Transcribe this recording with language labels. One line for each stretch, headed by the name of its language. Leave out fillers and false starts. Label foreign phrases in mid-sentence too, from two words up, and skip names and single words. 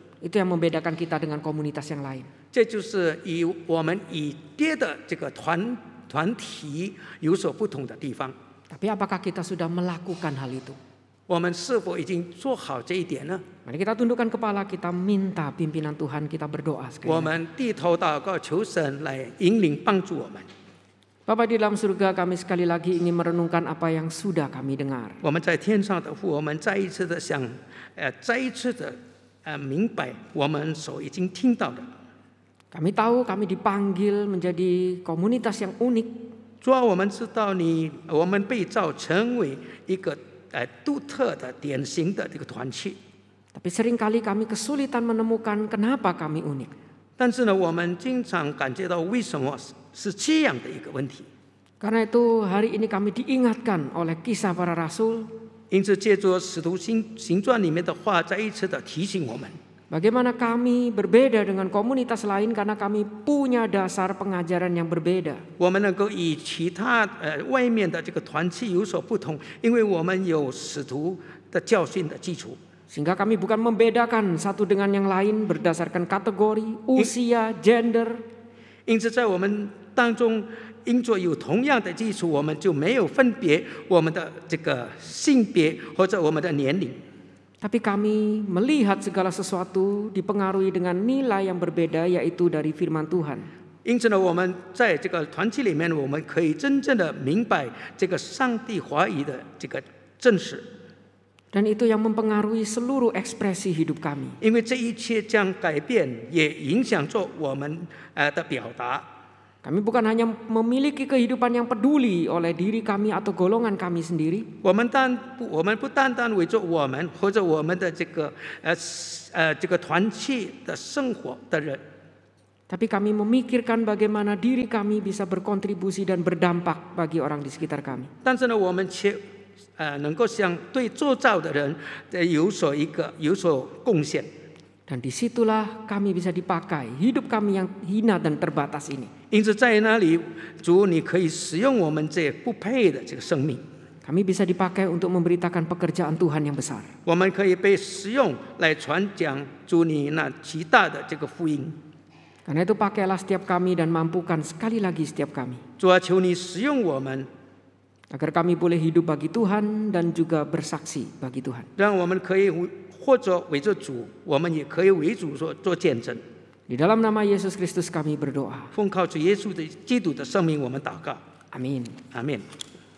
Indonesian: Itu yang membedakan kita dengan komunitas yang lain.
Chinese: 这就是我们与别的这个团体有所不同的地方。
Indonesian: Tapi apakah kita sudah melakukan hal itu?
Chinese: 我们是否已经做好这一点呢？
Indonesian: Mari kita tundukkan kepala, kita minta pimpinan Tuhan, kita berdoa sekali
Chinese: 我
Indonesian: lagi.
Chinese: 们低头祷告，求神来引领帮助我们。
Indonesian: Bapa di dalam surga, kami sekali lagi ingin merenungkan apa yang sudah kami dengar.
Chinese: 我们在天上的父，我们再一次的再一次的明白我们所已经听到的。
Indonesian: Kami tahu kami dipanggil menjadi komunitas yang unik.
Chinese: 主啊，我们知道我们被造成为一个独特的、典型的这个团契。
Indonesian: Tapi seringkali kami kesulitan menemukan kenapa kami unik.
Chinese: 但是呢，我们经常感觉到为什么是这样的一个问题。
Indonesian: Karena itu hari ini kami diingatkan oleh kisah para rasul.
Chinese: 因此，借着《使徒行传》里面的话，再一次的提醒我们，
Indonesian: Bagaimana kami berbeda dengan komunitas lain karena kami punya dasar pengajaran yang berbeda.
Chinese: 我们能够与其他外面的这个团契有所不同，因为我们有使徒的教训的基础。
Indonesian: Sehingga kami bukan membedakan satu dengan yang lain berdasarkan kategori, usia, gender.
Chinese: 因此，在我们当中，因着有同样的基础，我们就没有分别我们的这个性别或者我们的年龄。
Indonesian: Tapi kami melihat segala sesuatu dipengaruhi dengan nilai yang berbeda, yaitu dari firman Tuhan.
Chinese: 因此呢，我们在这个团契里面，我们可以真正的明白这个上帝话语的这个真实。
Indonesian: Dan itu yang mempengaruhi seluruh ekspresi hidup kami.
Chinese: 因为这一切将改变，也影响着我们的表达。
Indonesian: Kami bukan hanya memiliki kehidupan yang peduli oleh diri kami atau golongan kami sendiri.
Chinese: 我们不单单为着我们或者我们的这个团契的生活的人，
Indonesian: Tapi kami memikirkan bagaimana diri kami bisa berkontribusi dan berdampak bagi orang di sekitar kami.
Chinese: 但是呢，我们却能够向对做造的人有所贡献。
Indonesian: Dan disitulah kami bisa dipakai, hidup kami yang hina dan terbatas ini.
Chinese: 因此，在那里，主，你可以使用我们这不配的这个生命，
Indonesian: Kami bisa dipakai untuk memberitakan pekerjaan Tuhan yang besar.
Chinese: 我们可以被使用来传讲主你那极大的这个福音。
Indonesian: Karena itu pakailah setiap kami dan mampukan sekali lagi setiap kami.
Chinese: 主啊，求你使用我们，
Indonesian: Agar kami boleh hidup bagi Tuhan dan juga bersaksi bagi Tuhan.
Chinese: 让我们可以或者为着主，我们也可以为主做见证。
Indonesian: Di dalam nama Yesus Kristus kami berdoa.
Chinese: 奉靠主耶稣的基督的生命，我们祷告，
Indonesian: Amin.
Chinese: 阿门。